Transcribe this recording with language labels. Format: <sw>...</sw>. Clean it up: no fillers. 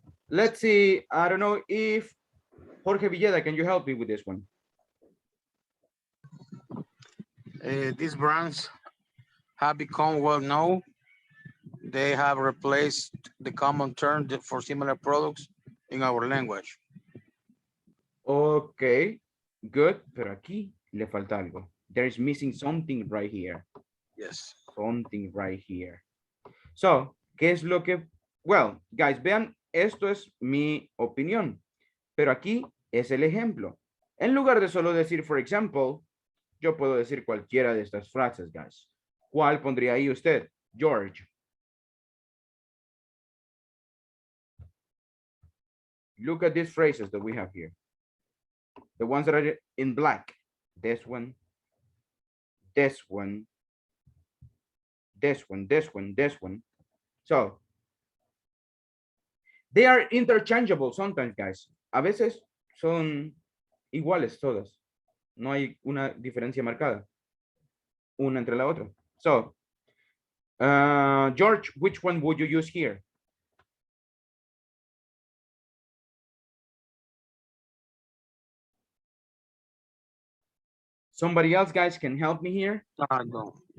<en>Let's see, I don't know if Jorge Villeda, can you help me with this one? These brands have become well known. They have replaced the common term for similar products in our language. Okay, good,</en> <es>pero aquí le falta algo.</es> <en>There is missing something right here. Yes. Something right here. So,</en> <es>¿qué es lo que?</es> <en>Well, guys,</en> <es>vean, esto es mi opinión, pero aquí es el ejemplo. En lugar de solo decir,</es> <en>for example,</en> <es>yo puedo decir cualquiera de estas frases,</es> <en>guys.</en> <es>¿Cuál pondría ahí usted? George.</es> <en>Look at these phrases that we have here. The ones that are in black. This one, this one, this one, this one, this one. So, they are interchangeable sometimes, guys.</en> <es>A veces son iguales todas. No hay una diferencia marcada una entre la otra.</es> <en>So, George, which one would you use here? Somebody else, guys, can help me here? No.</en>